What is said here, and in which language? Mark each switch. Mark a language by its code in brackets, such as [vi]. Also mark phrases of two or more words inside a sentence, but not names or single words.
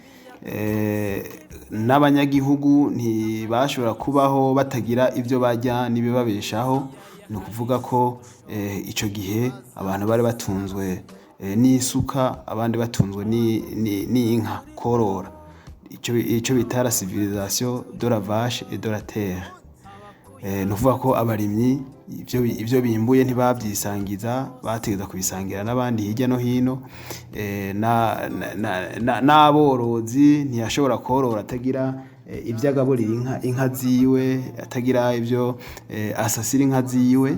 [rw] N'abanyagihugu ntibashobora kubaho batagira ibyo bajya n'ibibabeshaho. Ni ukuvuga ko icyo gihe abantu bari batunzwe n'isuka, abandi batunzwe n'inka, korora, icyo bita [fr] la civilisation de la vache et de la terre. [rw] Ni ukuvuga ko abarimyi ibyo bimbuye ntibabyisangiza, bategeza kubisangira n'abandi hirya no hino. N'aborozi ntiyashobora korora atagira ibyo agaburira inka ziwe, atagira ibyo asasira inka ziwe.